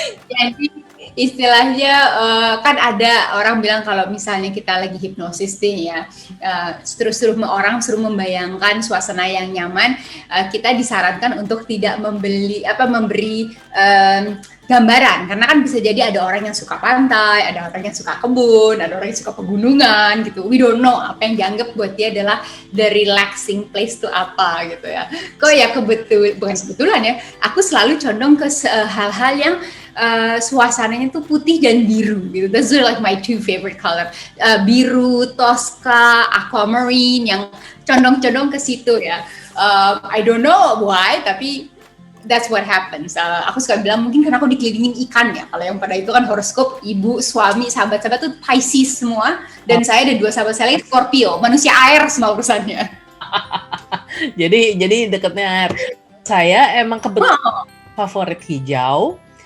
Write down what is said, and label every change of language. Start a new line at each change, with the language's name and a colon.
Indonesian: Jadi istilahnya kan ada orang bilang kalau misalnya kita lagi hipnosis nih ya, suruh membayangkan suasana yang nyaman, kita disarankan untuk tidak memberi gambaran, karena kan bisa jadi ada orang yang suka pantai, ada orang yang suka kebun, ada orang yang suka pegunungan gitu.
English: We don't know
Indonesian: apa yang dianggap buat dia adalah
English: the relaxing place to
Indonesian: apa gitu ya. Kok ya bukan kebetulan ya, aku selalu condong ke hal-hal yang suasananya tuh putih dan biru gitu.
English: That's like my two favorite color.
Indonesian: Biru, Tosca, aquamarine, yang condong-condong ke situ ya.
English: I don't know why, tapi that's what happens.
Indonesian: Aku suka bilang mungkin karena aku dikelilingin ikan ya. Kalau yang pada itu kan horoskop, ibu, suami, sahabat-sahabat tuh Pisces semua. Dan saya ada 2 sahabat saya lagi Scorpio, manusia air semua urusannya. jadi deketnya air. Saya emang kebetulan favorit hijau.